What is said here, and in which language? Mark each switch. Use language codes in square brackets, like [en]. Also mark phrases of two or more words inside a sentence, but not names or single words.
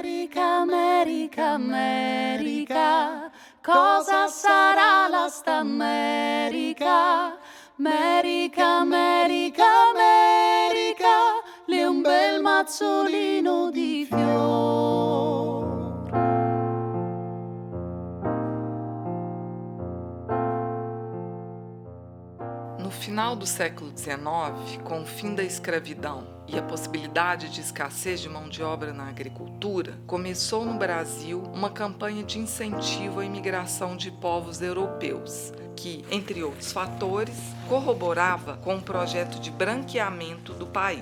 [it] America, America, America, cosa sarà la sta America? America, America, America, lì un bel mazzolino di fior. [pt] No final do século XIX, com o fim da escravidão e a possibilidade de escassez de mão de obra na agricultura, começou no Brasil uma campanha de incentivo à imigração de povos europeus, que, entre outros fatores, corroborava com o projeto de branqueamento do país.